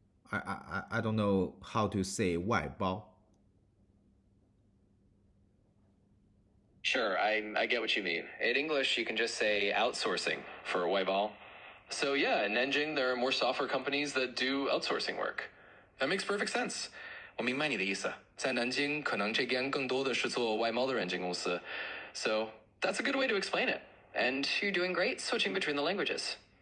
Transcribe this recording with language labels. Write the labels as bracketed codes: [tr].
[en] I don't know how to say 外包. Sure, I get what you mean. In English, you can just say outsourcing for 外包. So yeah, in Nanjing, there are more software companies that do outsourcing work. That makes perfect sense. [zh] 我明白你的意思。在南京，可能这边更多的是做外贸的软件公司。 [en] So that's a good way to explain it. And you're doing great switching between the languages.